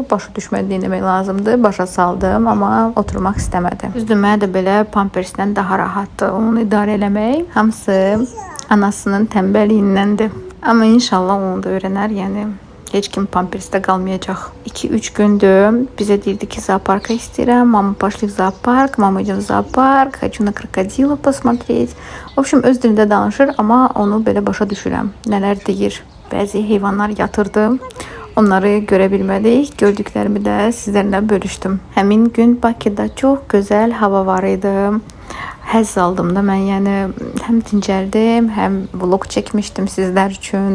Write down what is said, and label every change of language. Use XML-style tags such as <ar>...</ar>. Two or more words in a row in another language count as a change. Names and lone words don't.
<az>Başa düşmədiyini demək lazımdır. Başa saldım, amma oturmaq istəmədi. Düzdür, mənə də belə pampersdən daha rahatdır onu idarə eləmək. Hamısı anasının tənbəlliyindəndir. Amma inşallah onu da öyrənər, yəni heç kim pampersdə qalmayacaq. 2-3 gündür bizə deyirdi ki, zooparka istəyirəm.</az> <ru>Mama, пошли в зоопарк. Mama, идем в зоопарк. Хочу на крокодила посмотреть. В общем,</ru> <az>öz dilində danışır, amma onu belə başa düşürəm. Nələr deyir. Bəzi heyvanlar yatırdı. Onları görə bilmədik. Gördüklərimi də sizlərlə bölüşdüm. Həmin gün Bakıda çox gözəl hava var idi. Həzz aldım da mən, yəni həm dincəldim, həm vlog çəkmişdim sizlər üçün.</az>